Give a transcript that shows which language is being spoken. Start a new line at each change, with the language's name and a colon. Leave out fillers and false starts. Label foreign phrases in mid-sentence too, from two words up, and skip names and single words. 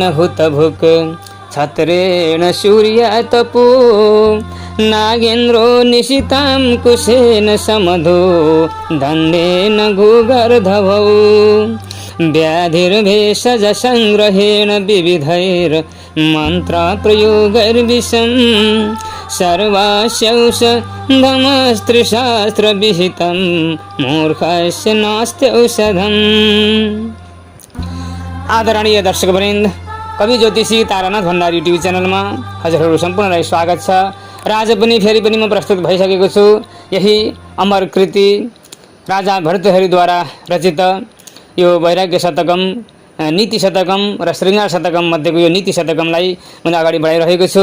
Sanskrit: हुतभुक् छत्रेण सूर्यतपो नागेन्द्रो निशितां कुशेन समधो दण्डेन भूगर्धवौ व्याधिर्भेषज संग्रहेण विविधैर्मन्त्रप्रयोगैर्विषं सर्वास्यौषधमस्त्रिशास्त्रविहितं मूर्खस्य नास्त्यौषधम्।
Nepali: आदरणीय दर्शकवृन्द, कवि ज्योतिषी तारानाथ भण्डारी युट्युब च्यानलमा हजुरहरू सम्पूर्णलाई स्वागत छ। र आज पनि फेरि पनि म प्रस्तुत भइसकेको छु। यही अमर कृति राजा भर्तृहरिद्वारा रचित यो वैराग्य शतकम, नीति शतकम र श्रृङ्गार शतकम मध्येको यो नीति शतकमलाई म अगाडि बढाइरहेको छु।